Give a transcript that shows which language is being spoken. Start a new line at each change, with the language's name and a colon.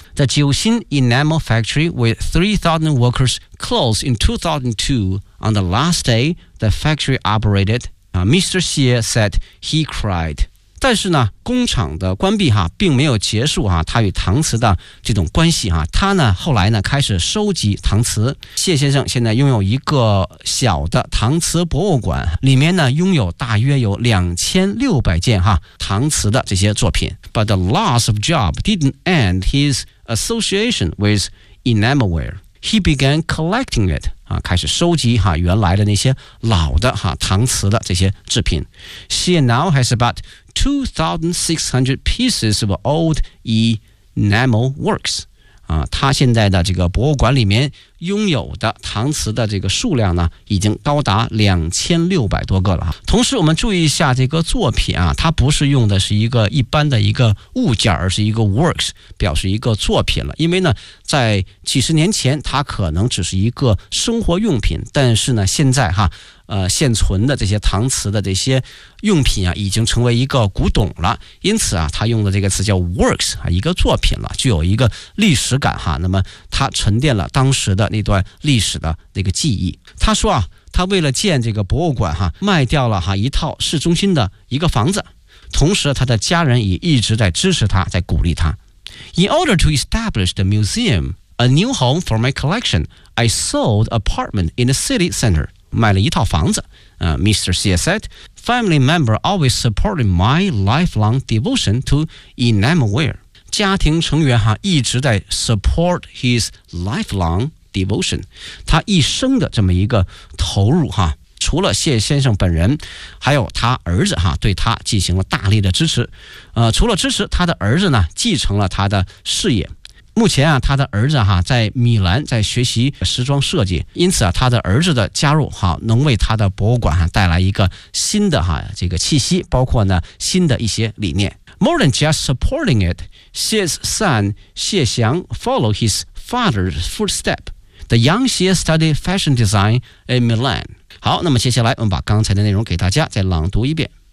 English: The 九新 enamel factory with 3,000 workers closed in 2002 on the last day the factory operated Mr. Xie said he cried。
Chinese: 但是呢，工厂的关闭哈并没有结束哈他与搪瓷的这种关系哈。他呢后来呢开始收集搪瓷。谢先生现在拥有一个小的搪瓷博物馆，里面呢拥有大约有2600件哈搪瓷的这些作品。
English: But the loss of job didn't end his association with enamelware. He began collecting it.
Chinese: 啊、开始收集哈原来的那些老的哈搪瓷的这些制品。
English: She now has about 2,600 pieces of old enamel works.
Chinese: 啊，他现在的这个博物馆里面拥有的搪瓷的这个数量呢，已经高达2600多个了。同时，我们注意一下这个作品啊，它不是用的是一个一般的一个物件，而是一个 works， 表示一个作品了。因为呢，在几十年前，它可能只是一个生活用品，但是呢，现在哈，现存的这些搪瓷的这些用品啊，已经成为一个古董了。因此啊，它用的这个词叫 works 啊，一个作品了，具有一个历史感哈。那么它沉淀了当时的那段历史的那个记忆。他说啊，他为了建这个博物馆哈，卖掉了哈一套市中心的一个房子，同时他的家人也一直在支持他，在鼓励他。
English: In order to establish the museum, a new home for my collection, I sold apartment in the city center.
Chinese: 卖了一套房子。
English: Mr. Xie said, family member always supported my lifelong devotion to enamelware.
Chinese: 家庭成员哈一直在
English: support his lifelong devotion，
Chinese: 他一生的这么一个投入哈，除了谢先生本人，还有他儿子哈对他进行了大力的支持。除了支持，他的儿子呢继承了他的事业。目前啊，他的儿子哈在米兰在学习时装设计，因此啊，他的儿子的加入哈能为他的博物馆哈带来一个新的哈这个气息，包括呢新的一些理念。
English: More than just supporting it, Xie's son, Xie Xiang, followed his father's footsteps. The young Xie studied fashion design in Milan.
Chinese: 好，那么接下来我们把刚才的内容给大家再朗读一遍。